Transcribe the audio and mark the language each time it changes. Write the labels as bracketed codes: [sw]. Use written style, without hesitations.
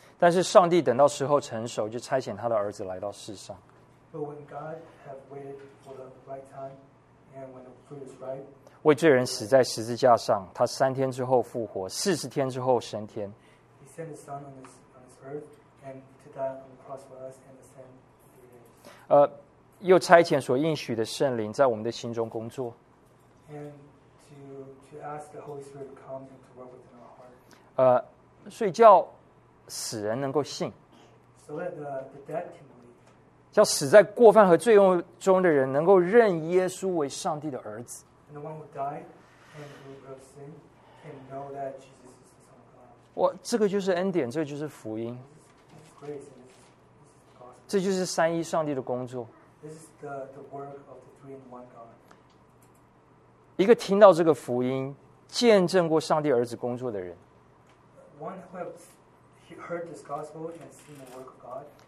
[zh] 但是上帝等到时候成熟，就差遣他的儿子来到世上。 [en] But when God have waited for the right time and when the fruit is ripe. [zh] 为罪人死在十字架上，他三天之后复活，四十天之后升天。 [en] He sent his son on his earth and to die on the cross for us and ascend to heaven. [zh] 又差遣所应许的圣灵在我们的心中工作。 [en] And to ask the Holy Spirit to come and to work within our heart. [zh] 所以叫死人能够信。 [en] So let the dead can believe. [zh] 叫死在过犯和罪恶中的人能够认耶稣为上帝的儿子。 [en] And the one who died and who broke sin can know that Jesus is the Son of God. [zh] 哇，这个就是恩典，这个就是福音。 [en] This is grace and this is gospel. [zh] 这就是三一上帝的工作。 [en] This is the work of the three in one God. [zh] 一个听到这个福音，见证过上帝儿子工作的人。 [en] One who has heard this gospel and seen the work of God.